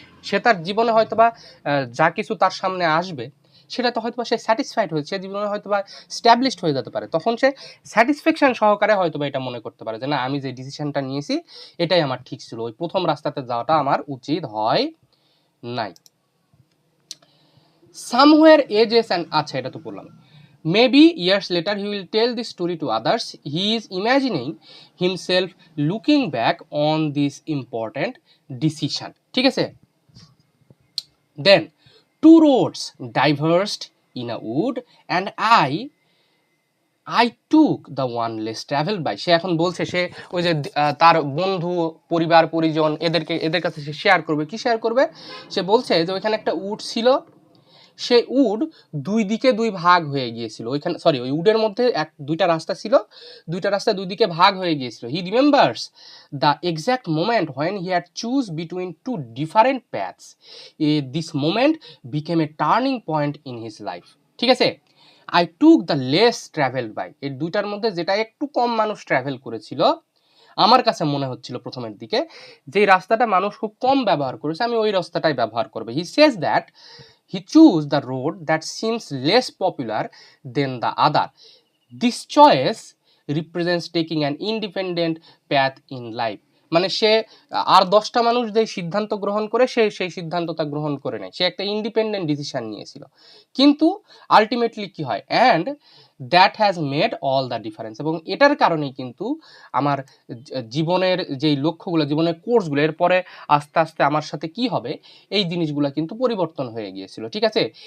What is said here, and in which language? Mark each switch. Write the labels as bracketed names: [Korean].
[Bangla] সে তার জীবনে হয়তোবা যা কিছু তার সামনে আসবে সেটা তো হয়তোবা সে স্যাটিসফাইড হয়েছে, জীবনে হয়তোবা স্ট্যাবলিশড হয়ে যেতে পারে, তখন সে স্যাটিসফ্যাকশন সহকারে হয়তোবা এটা মনে করতে পারে যে না আমি যে ডিসিশনটা নিয়েছি এটাই আমার ঠিক ছিল, ওই প্রথম রাস্তাতে যাওয়াটা আমার উচিত হয় নাই। [English] somewhere ages and, [Bangla] আচ্ছা এটা তো বললাম। [English] Maybe years later he will tell this story to others. He is imagining himself looking back on this important decision. [Bangla] ঠিক আছে? [English] Then two roads diverged in a wood and I took the one less traveled by. [Bangla] সে এখন বলছে সে ওই যে তার বন্ধু, পরিবার, পরিজন এদের কাছে সে শেয়ার করবে। কি শেয়ার করবে? সে বলছে যে ওইখানে একটা উড ছিল, সেই উড দুই দিকে দুই ভাগ হয়ে গিয়েছিল। ওইখানে ওই উডের মধ্যে দুইটা রাস্তা ছিল, দুইটা রাস্তা দুই দিকে ভাগ হয়ে গিয়েছিল। [English] He remembers the exact moment when he had choose between two different paths. This moment became a turning point in his life. [Bangla] ঠিক আছে? [English] I took the less travelled by, [Bangla] এই দুইটার মধ্যে যেটা একটু কম মানুষ ট্রাভেল করেছিল, আমার কাছে মনে হচ্ছিল প্রথমের দিকে যে রাস্তাটা মানুষ খুব কম ব্যবহার করেছে, আমি ওই রাস্তাটাই ব্যবহার করবো। [English] He says that he chose the road that seems less popular than the other. This choice represents taking an independent path in life. [Bangla] মানে সে আর 10টা মানুষ যে সিদ্ধান্ত গ্রহণ করে সেই সিদ্ধান্তটা গ্রহণ করে নেয়, সে একটা ইন্ডিপেন্ডেন্ট ডিসিশন নিয়েছিল, কিন্তু আলটিমেটলি কি হয়, [English] And that has made all the difference. [Bangla] এবং এটার কারণেই কিন্তু আমার জীবনের যেই লক্ষ্যগুলো, জীবনের কোর্সগুলো, এরপরে আস্তে আস্তে আমার সাথে কি হবে এই জিনিসগুলো কিন্তু পরিবর্তন হয়ে গিয়েছিল। ঠিক আছে?